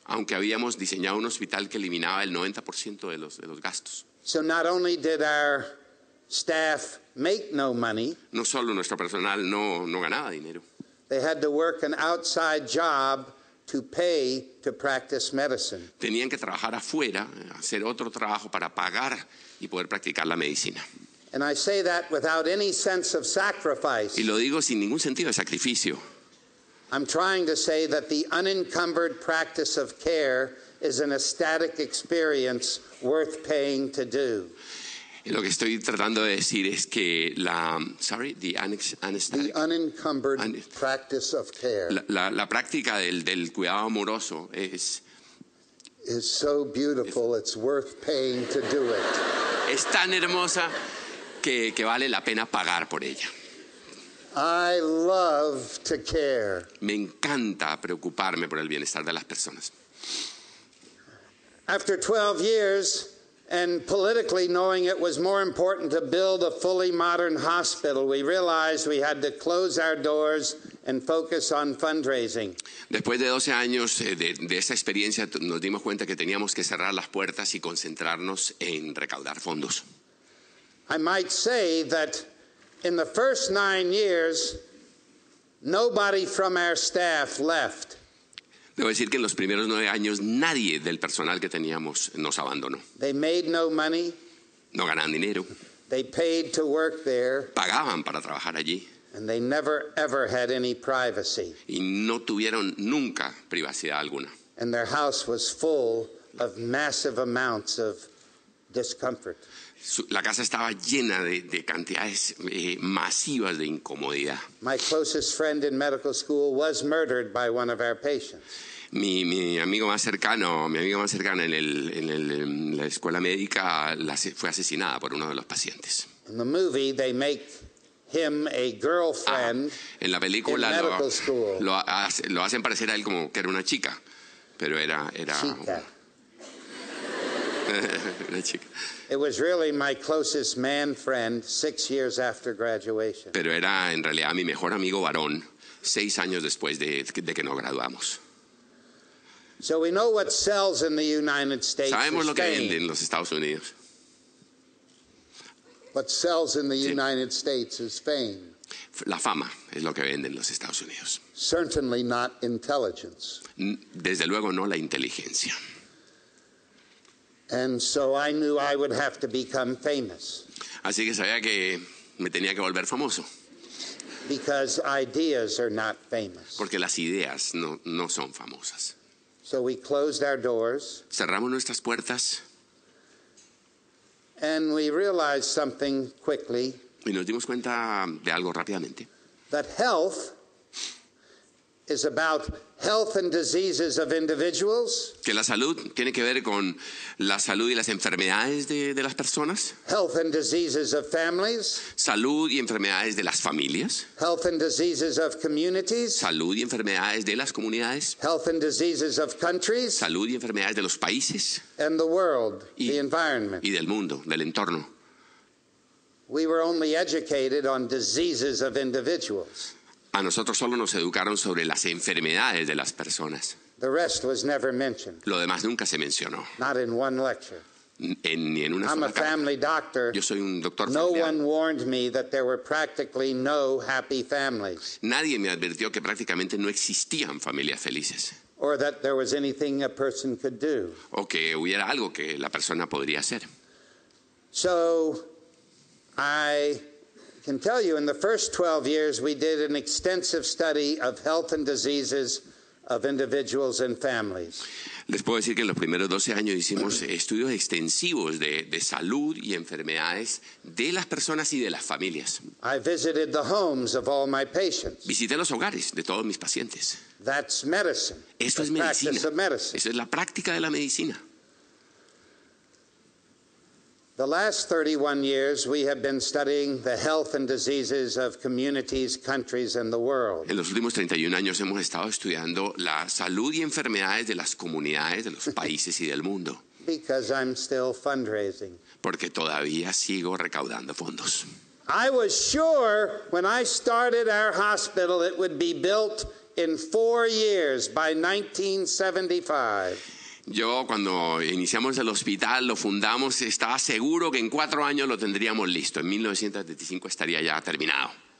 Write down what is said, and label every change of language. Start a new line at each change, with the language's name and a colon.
Spanish: Aunque habíamos diseñado un hospital que eliminaba el 90% de los gastos.
English: So not only did our staff make no money,
Spanish: No solo nuestro personal no ganaba dinero.
English: they had to work an outside job to pay to practice medicine.
Spanish: Tenían que trabajar afuera, hacer otro trabajo para pagar y poder practicar la medicina.
English: And I say that without any sense of sacrifice.
Spanish: Y lo digo sin ningún sentido de sacrificio.
English: I'm trying to say that the unencumbered practice of care is an ecstatic experience worth paying to do.
Spanish: Y lo que estoy tratando de decir es que
English: The unencumbered practice of care
Spanish: la práctica del cuidado amoroso es
English: so beautiful, it's worth paying to do it.
Spanish: tan hermosa que vale la pena pagar por ella.
English: I love to care.
Spanish: Me encanta preocuparme por el bienestar de las personas.
English: After 12 years, and politically knowing it was more important to build a fully modern hospital, we realized we had to close our doors and focus on fundraising.
Spanish: Después de 12 años de esa experiencia, nos dimos cuenta que teníamos que cerrar las puertas y concentrarnos en recaudar fondos.
English: I might say that in the first 9 years, nobody from our staff left.
Spanish: Debo decir que en los primeros 9 años nadie del personal que teníamos nos abandonó.
English: They made no money.
Spanish: No ganaban dinero.
English: They paid to work there.
Spanish: Pagaban para trabajar allí.
English: And they never ever had any privacy.
Spanish: Y no tuvieron nunca privacidad alguna.
English: And their house was full of massive amounts of discomfort.
Spanish: La casa estaba llena de cantidades masivas de incomodidad.
English: My closest friend in medical school was murdered by one of our patients.
Spanish: Mi amiga más cercana en la escuela médica fue asesinada por uno de los pacientes.
English: In the movie, they make him a girlfriend
Spanish: en la película
English: in medical school.
Spanish: lo hacen parecer a él como que era una chica, pero era Chica. una chica.
English: It was really my closest man friend 6 years after graduation.
Spanish: Pero era en realidad mi mejor amigo varón 6 años después de que nos graduamos.
English: So we know what sells in the United States.
Spanish: Sabemos lo que
English: fame.
Spanish: vende en los Estados Unidos.
English: What sells in the United States is fame.
Spanish: La fama es lo que vende en los Estados Unidos.
English: Certainly not intelligence.
Spanish: Desde luego no la inteligencia.
English: And so I knew I would have to become famous.
Spanish: Así que sabía que me tenía que volver famoso.
English: Because ideas are not famous.
Spanish: Porque las ideas no son famosas.
English: So we closed our doors.
Spanish: Cerramos nuestras puertas.
English: And we realized something quickly.
Spanish: Y nos dimos cuenta de algo rápidamente.
English: That health is about health and diseases of individuals.
Spanish: Que la salud tiene que ver con la salud y las enfermedades de las personas.
English: Health and diseases of families.
Spanish: Salud y enfermedades de las familias.
English: Health and diseases of communities.
Spanish: Salud y enfermedades de las comunidades.
English: Health and diseases of countries.
Spanish: Salud y enfermedades de los países.
English: And the world, the environment.
Spanish: Y del mundo, del entorno.
English: We were only educated on diseases of individuals.
Spanish: A nosotros solo nos educaron sobre las enfermedades de las personas.
English: The rest was never mentioned.
Spanish: Lo demás nunca se mencionó.
English: Not in one lecture.
Spanish: Ni en una
English: I'm
Spanish: sola
English: a family doctor.
Spanish: Yo soy un doctor
English: No
Spanish: familiar.
English: one warned me that there were practically no happy families.
Spanish: Nadie me advirtió que prácticamente no existían familias felices.
English: Or that there was anything a person could do.
Spanish: O que hubiera algo que la persona podría hacer.
English: So I can tell you in the first 12 years we did an extensive study of health and diseases of individuals and families.
Spanish: Les puedo decir que en los primeros 12 años hicimos estudios extensivos de salud y enfermedades de las personas y de las familias.
English: I visited the homes of all my patients.
Spanish: Visité los hogares de todos mis pacientes.
English: That's medicine.
Spanish: Esto es
English: the
Spanish: medicina.
English: practice of medicine.
Spanish: Eso es la práctica de la medicina.
English: The last 31 years we have been studying the health and diseases of communities, countries, and the world.
Spanish: En los últimos 31 años hemos estado estudiando la salud y enfermedades de las comunidades, de los países y del mundo.
English: Because I'm still fundraising.
Spanish: Porque todavía sigo recaudando fondos.
English: I was sure when I started our hospital it would be built in 4 years by 1975.
Spanish: Yo cuando iniciamos el hospital, lo fundamos, estaba seguro que en 4 años lo tendríamos listo. En 1975 estaría ya terminado.